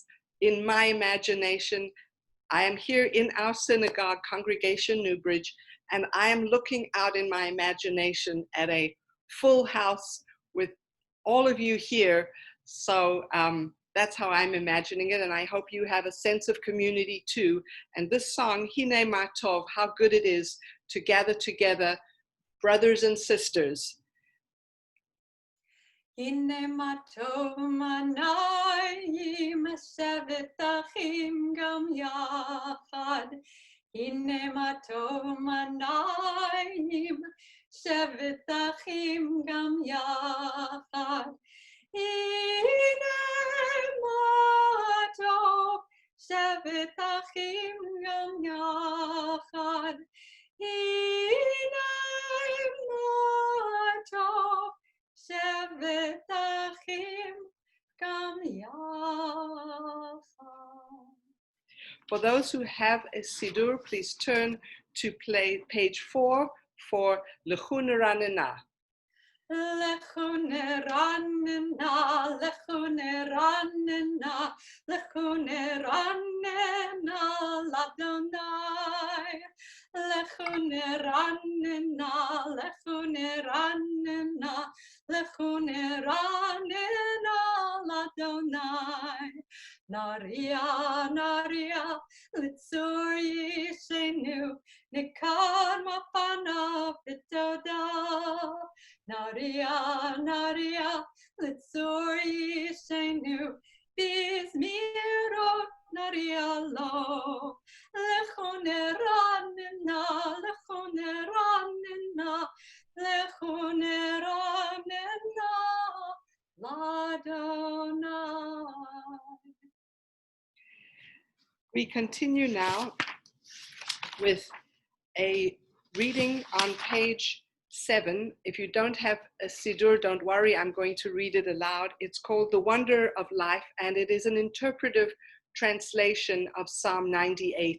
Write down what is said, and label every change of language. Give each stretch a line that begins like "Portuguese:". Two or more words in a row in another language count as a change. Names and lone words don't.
English: In my imagination, I am here in our synagogue, Congregation Newbridge, and I am looking out in my imagination at a full house with all of you here. So that's how I'm imagining it, and I hope you have a sense of community too. And this song, Hine Matov, how good it is to gather together, brothers and sisters.
Hebrew: הנה מה טוב ומה נעים שבת אחים גם יחד. הנה מה טוב ומה נעים שבת אחים גם יחד. הנה מה טוב שבת אחים גם יחד. הנה מה טוב שבת אחים גם יחד.
English: For those who have a Siddur, please turn to page 4 for Lechu Neranena.
Hebrew: לכו נרננה, לכו נרננה, לכו נרננה, לה. לכו נרננה, לכו נרננה, לכו נרננה, לה. נריעה, נריעה, לצור ישענו, נקדמה פניו בתודה. נריעה, נריעה, לצור ישענו, בזמירות נריע לו. לכו נרננה, לכו נרננה, לכו נרננה, לה.
English: We continue now with a reading on page 7. If you don't have a Siddur, don't worry, I'm going to read it aloud. It's called The Wonder of Life, and it is an interpretive translation of Psalm 98.